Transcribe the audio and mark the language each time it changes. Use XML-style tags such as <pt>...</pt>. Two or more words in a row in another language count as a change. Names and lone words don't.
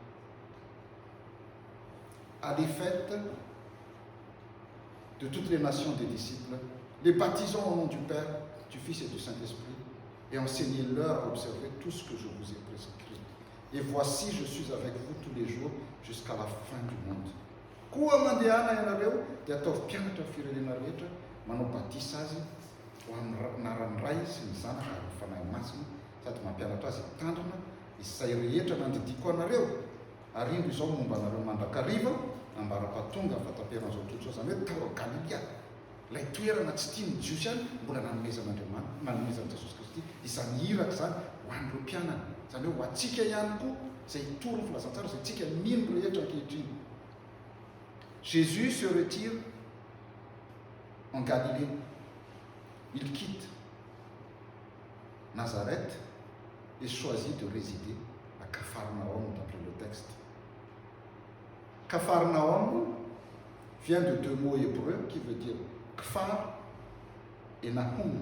<fr>À des fêtes de toutes les nations des disciples, les baptisons au nom du Père, du Fils et du Saint-Esprit, et enseignez-leur à observer tout ce que je vous ai prescrit. Et voici, je suis avec vous tous les jours jusqu'à la fin du monde.</fr> <mg>Koa mandehana ianareo dia ataovy mpianatra firenena rehetra manao batisa azy ho amin'ny anaran'ny Ray sy ny Zanaka ary ny fanahy masina, sady mampianatra azy hitandrina izay rehetra nandidiko anareo. Ary indro izao momba anareo mandrakariva ambara-pahatonga fataperan'izao tontolo izany hoe tao Galilea, ilay toerana tsy tian'ny Jiosy any mbola nanomezan'Andriamanitra, nanomezan'i Jesosy Kristy. ity izany hiraka zany ho an'ireo mpianana zany hoe ho atsika ihany koa izay toro filazantsara izay tsika mino rehetra ankehitriny.</mg> <fr>Jésus se retire en Galilée. Il quitte Nazareth et choisit de résider à Capharnaüm d'après le texte. Capharnaüm vient de deux mots hébreux qui veut dire Kfar et Nahum.</fr>